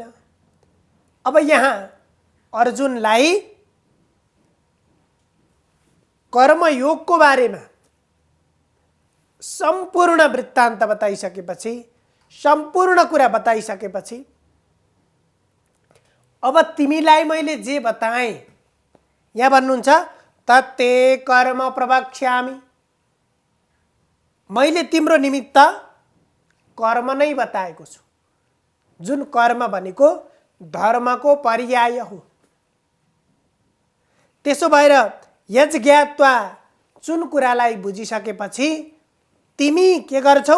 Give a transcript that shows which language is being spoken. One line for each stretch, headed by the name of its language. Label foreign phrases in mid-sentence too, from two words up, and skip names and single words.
Nepali: अब यहाँ अर्जुनलाई कर्मयोगको बारेमा सम्पूर्ण वृत्तान्त बताइसकेपछि, सम्पूर्ण कुरा बताइसकेपछि, अब तिमीलाई मैले जे बताएँ, यहाँ भन्नुहुन्छ
Sanskrit: तत्ते कर्म प्रवक्ष्यामि,
Nepali: मैले तिम्रो निमित्त कर्म नै बताएको छु, जुन कर्म भनेको धर्मको पर्याय हो। त्यसो भएर यज्ञात्वा, जुन कुरालाई बुझिसकेपछि तिमी के गर्छौ?